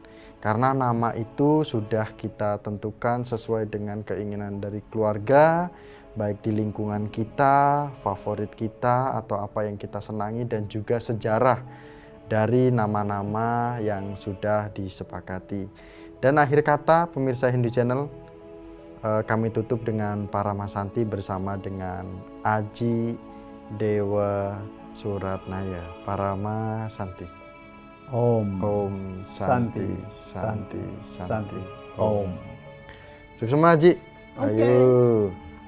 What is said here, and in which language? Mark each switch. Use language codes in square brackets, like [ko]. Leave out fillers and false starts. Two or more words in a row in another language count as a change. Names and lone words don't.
[id] Karena nama itu sudah kita tentukan sesuai dengan keinginan dari keluarga, baik di lingkungan kita, favorit kita, atau apa yang kita senangi, dan juga sejarah dari nama-nama yang sudah disepakati. Dan akhir kata, pemirsa Hindu Channel, kami tutup dengan Paramasanti bersama dengan Aji Dewa Suratnaya. Paramasanti. Om Santi. Om. Sukses Haji. Ayo.